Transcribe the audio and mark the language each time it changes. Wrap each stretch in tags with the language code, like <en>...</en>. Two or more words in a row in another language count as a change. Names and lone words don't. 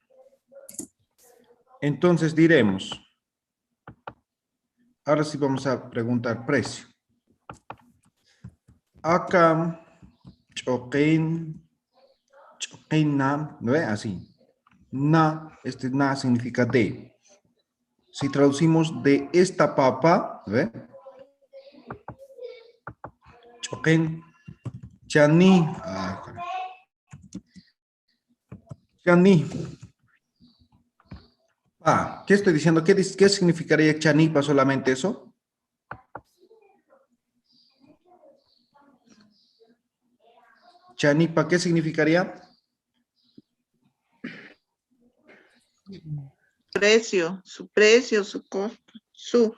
<es>Entonces diremos, ahora sí vamos a preguntar precio. Acá,</es> <ay>choquein, choqueina,</ay> <es>¿no ve? Así. Na, este na significa de. Si traducimos de esta papa, ¿ve?</es> <ay>Choquen, chani. Chani.</ay> <es>¿Qué estoy diciendo? ¿Qué significaría chanipa solamente eso? Chanipa, ¿qué significaría? Su precio, su costo, su.</es>